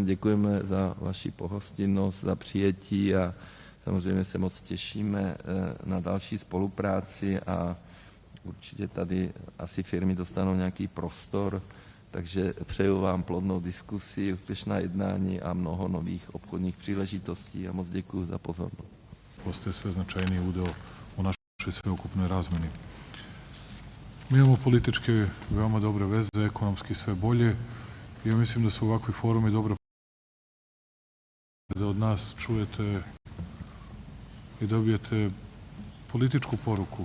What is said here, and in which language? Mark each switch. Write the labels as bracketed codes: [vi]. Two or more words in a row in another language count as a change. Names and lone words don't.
[cs] Děkujeme za vaši pohostinnost, za přijetí a samozřejmě se moc těšíme na další spolupráci a určitě tady asi firmy dostanou nějaký prostor, takže přeju vám plodnou diskusi, úspěšná jednání a mnoho nových obchodních příležitostí a moc děkuji za pozornost. [sr] Postaje sve značajniji udeo u našoj sveukupnoj razmeni. Mi imamo političke veoma dobre veze, ekonomski sve bolje. Ja mislim da su ovakvi forumi dobra da od nas čujete i dobijete političku poruku.